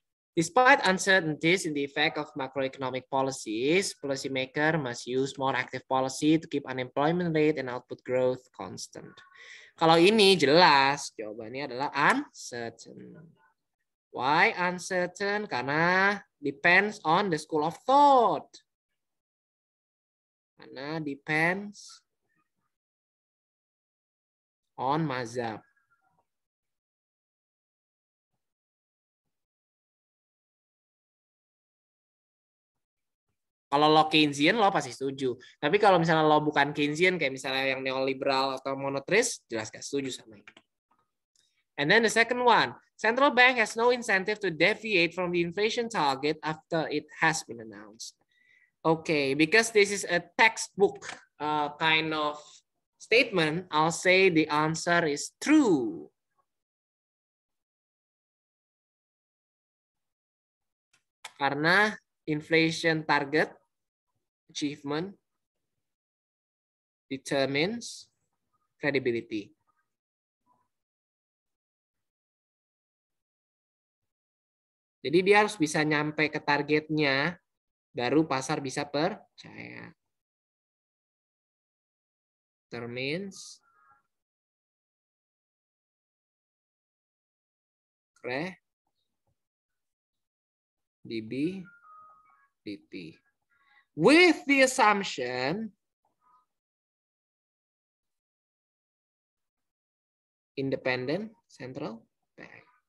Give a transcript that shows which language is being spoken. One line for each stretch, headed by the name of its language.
English: Despite uncertainties in the effect of macroeconomic policies, policymaker must use more active policy to keep unemployment rate and output growth constant.
Indonesian: Kalau ini jelas, jawabannya adalah uncertain.
English: Why uncertain?
Indonesian: Karena
English: depends on the school of thought.
Indonesian: Karena
English: depends on
Indonesian: mazhab. Kalau lo Keynesian, lo pasti setuju. Tapi kalau misalnya lo bukan Keynesian, kayak misalnya yang neoliberal atau monetaris, jelas gak setuju sama ini.
English: And then the second one, central bank has no incentive to deviate from the inflation target after it has been announced. Okay, because this is a textbook kind of statement, I'll say the answer is true.
Indonesian: Karena
English: inflation target achievement determines credibility.
Indonesian: Jadi dia harus bisa nyampe ke targetnya, baru pasar bisa percaya.
English: determines credibility with the assumption independent central bank.